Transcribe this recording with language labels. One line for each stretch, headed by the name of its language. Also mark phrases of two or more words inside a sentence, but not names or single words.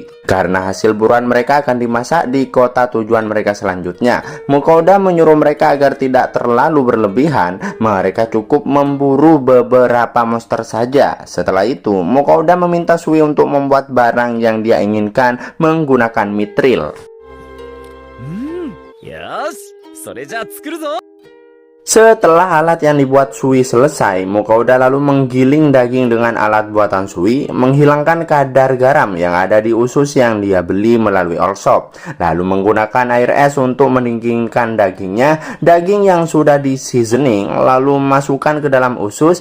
Indonesian: Karena hasil buruan mereka akan dimasak di kota tujuan mereka selanjutnya, Mukouda menyuruh mereka agar tidak terlalu berlebihan. Mereka cukup memburu beberapa monster saja. Setelah itu, Mukouda meminta Sui untuk membuat barang yang dia inginkan menggunakan mitril.
Japanese: よし、それじゃあ作るぞ。
Indonesian: Setelah alat yang dibuat Sui selesai, Mukouda lalu menggiling daging dengan alat buatan Sui, menghilangkan kadar garam yang ada di usus yang dia beli melalui all shop. Lalu menggunakan air es untuk mendinginkan dagingnya, daging yang sudah di seasoning, lalu masukkan ke dalam usus.